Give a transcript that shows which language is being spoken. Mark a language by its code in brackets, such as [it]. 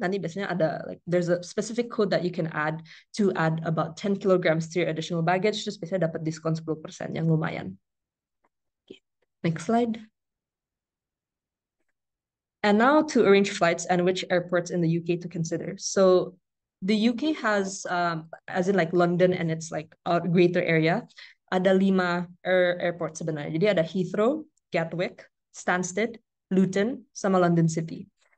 [id] Nanti biasanya ada [en] like there's a specific code that you can add to add about 10 kilograms to your additional baggage. [id] Terus biasanya dapat diskon 10% yang lumayan. [en] Next slide. And now to arrange flights and which airports in the UK to consider. So the UK has, as in like London and it's like a greater area, [id] ada 5 airports sebenarnya. Jadi ada Heathrow, Gatwick, Stansted, Luton, sama London City.